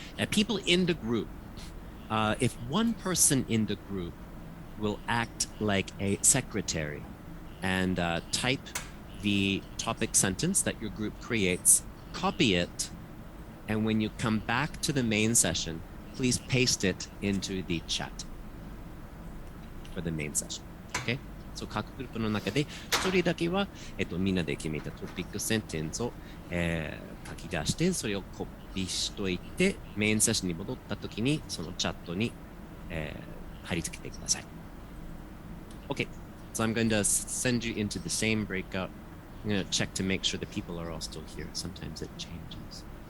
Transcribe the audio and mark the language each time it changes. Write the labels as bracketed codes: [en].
[en] People in the group, if one person in the group will act like a secretary and type the topic sentence that your group creates, copy it, and when you come back to the main session, please paste it into the chat for the main session. Okay? [ja] So 各グループの中で一人だけは、みんなで決めたトピックセンテンスを、書き出して、それをコピーしといて、メインセッションに戻ったときに、そのチャットに、貼り付けてください。 [en] Okay, so I'm going to send you into the same breakout. I'm going to check to make sure the people are all still here. Sometimes it changes.